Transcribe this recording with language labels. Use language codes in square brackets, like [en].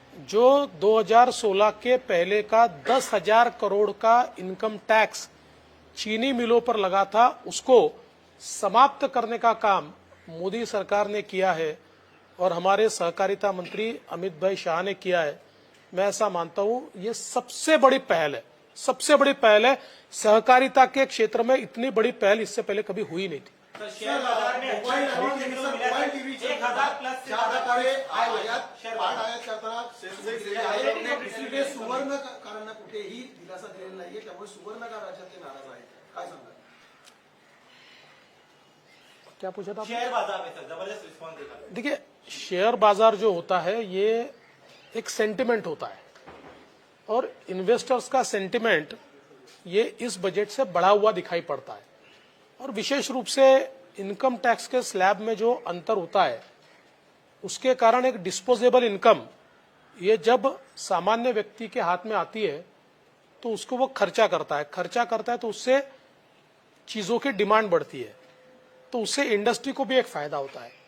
[hi] जो 2016 के पहले का 10,000 करोड़ का इनकम टैक्स चीनी मिलों पर लगा था, उसको समाप्त करने का काम मोदी सरकार ने किया है और हमारे सहकारिता मंत्री अमित भाई शाह ने किया है। मैं ऐसा मानता हूं ये सबसे बड़ी पहल है, सबसे बड़ी पहल है। सहकारिता के क्षेत्र में इतनी बड़ी पहल इससे पहले कभी हुई नहीं थी। सर शेयर बाजार में अच्छा रिटर्न देखने को मिला है। 1000 प्लस से ज्यादा कार्य शेयर बाजार [mr] आयात करताना दुसरीकडे सुवर्ण कारांना कुठेही दिलासा दिलेला नाहीये, त्यामुळे सुवर्णकार राज्यातले नाराज आहेत. काय सांगा? [hi] क्या पूछा था आपने? शेयर बाजार में सर जबरदस्त रिस्पॉन्स देखा। देखिए, शेयर बाजार जो होता है ये एक सेंटिमेंट होता है और इन्वेस्टर्स का सेंटिमेंट ये इस बजट से बढ़ा हुआ दिखाई पड़ता है। और विशेष रूप से इनकम टैक्स के स्लैब में जो अंतर होता है उसके कारण एक डिस्पोजेबल इनकम ये जब सामान्य व्यक्ति के हाथ में आती है तो उसको वो खर्चा करता है तो उससे चीजों की डिमांड बढ़ती है, तो उससे इंडस्ट्री को भी एक फायदा होता है।